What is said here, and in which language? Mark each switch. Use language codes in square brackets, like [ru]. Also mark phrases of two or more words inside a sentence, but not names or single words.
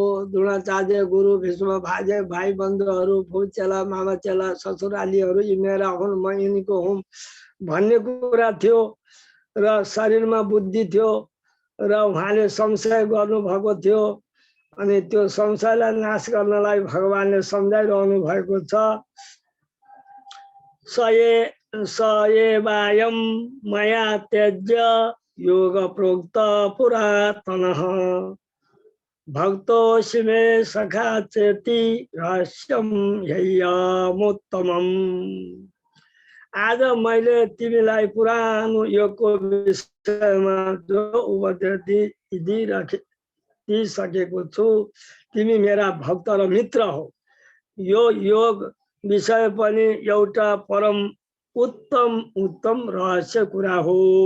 [ne] द्रोणाचार्य गुरु भीष्म भाइ बन्धुहरू फौचेला मामा चेला ससुरालीहरू यी मेरा हुन् म यिनीको हुँ भन्ने कुरा थियो र शरीरमा बुद्धि थियो र उहाँले संशय गर्नुभएको थियो। अनि त्यो संशयलाई नाश गर्नलाई भगवानले सम्झाइरहनु भएको छ। [sa] सएवायं मया त्यज्य योग प्रोक्त पुरातनः भक्तोऽसि मे सखा चेति रहस्यं ह्ययमुत्तमम्। [ne] आज मैले तिमीलाई पुरानो योगको विषयमा जो उपदेश दिइसकेको छु। तिमी मेरा भक्त र मित्र हो। यो योग विषय पनि एउटा परम उत्तम रहस्य कुरा हो।